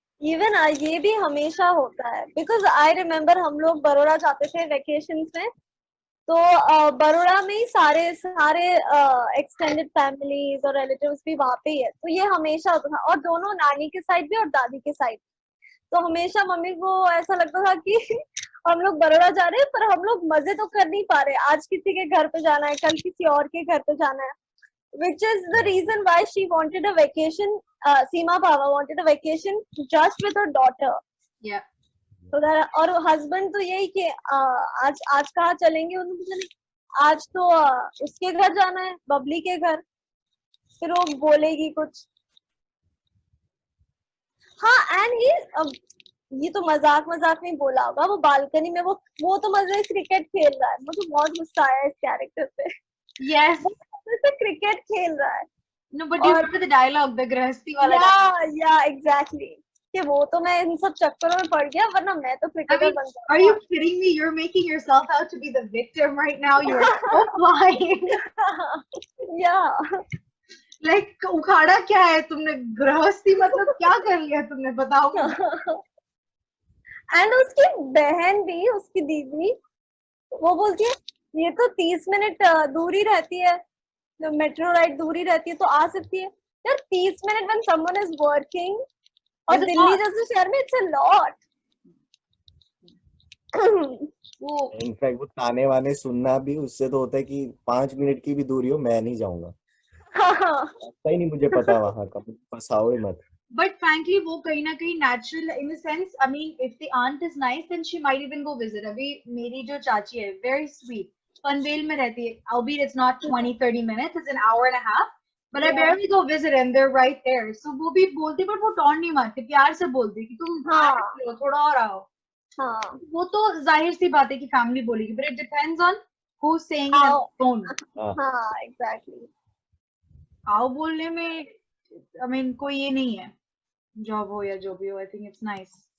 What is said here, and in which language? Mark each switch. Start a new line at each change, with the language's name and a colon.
Hindi: Even ये भी हमेशा होता है, बिकॉज आई रिमेम्बर हम लोग बड़ौदा जाते थे वेकेशन में, तो बड़ौदा में ही सारे सारे एक्सटेंडेड फैमिलीज और रिलेटिव्स भी वहाँ पे ही है, तो ये हमेशा होता था, और दोनों नानी के साइड भी और दादी के साइड। तो हमेशा मम्मी को ऐसा लगता था कि हम लोग बड़ौदा जा रहे हैं पर हम लोग मजे तो कर नहीं पा रहे, आज किसी के घर पे जाना है, कल किसी और के घर पे जाना है,
English: which is the reason why she wanted a vacation. Seema Bhava wanted a vacation just with her daughter. Yeah.
Hindi: तो और हस्बैंड तो यही कि आज आज कहाँ चलेंगे, उन्होंने पूछा नहीं, आज तो उसके घर जाना है, बबली के घर। फिर वो बोलेगी कुछ, हाँ एंड ही ये तो मजाक मजाक में बोला होगा, वो बालकनी में वो तो मजे क्रिकेट खेल रहा है। मुझे बहुत गुस्सा आया इस कैरेक्टर पे।
English: Yes.
Hindi: वो मजे क्रिकेट खेल रहा है।
English: No, but you remember the dialogue, the गृहस्थी वाला dialogue.
Hindi: या एग्जैक्टली, कि वो तो मैं इन सब चक्करों में पड़ गया, वरना मैं तो
English: I
Hindi: क्रिकेटर
English: mean,
Hindi: बन
English: are you kidding me? You're making yourself out to be the victim right now. You are so blind.
Hindi: या Like, उखाड़ा क्या है तुमने? गृहस्थी मतलब क्या कर लिया तुमने, बताओ मुझे। एंड उसकी बहन भी, उसकी दीदी, वो बोलती है ये तो 30 मिनट दूरी रहती है, मेट्रो राइड दूरी रहती है तो आ सकती है। यार 30 minute
English: when someone is working,
Hindi: और
English: It's a
Hindi: दिल्ली
English: lot.
Hindi: जैसे शहर में
English: It's a lot.
Hindi: वो इनफैक्ट वो ताने वाने सुनना भी उससे तो होता है कि 5 मिनट की भी दूरी हो मैं नहीं जाऊंगा, रास्ता ही नहीं मुझे पता वहां का, फंसाओ ही मत।
English: But frankly,
Hindi: वो कहीं ना कहीं
English: natural in the sense, I mean, if the aunt is nice, then she might even go visit.
Hindi: अभी मेरी जो चाची है,
English: very sweet,
Hindi: पनवेल में रहती है,
English: albeit it's not 20-30 minutes, it's an hour and a half, but I Yeah. barely go visit and they're right there.
Hindi: So वो भी बोलती, but वो टॉन्ट नहीं मारती, प्यार से बोलती कि तुम हाँ। आ सकते हो, थोड़ा और आओ। हाँ वो तो जाहिर सी बात है कि फैमिली बोलेगी,
English: but it depends on who's saying it on How? the phone.
Hindi: हाँ, exactly. आओ बोलने में I mean कोई ये नहीं है, जॉब हो या जो भी हो.
English: I think it's nice.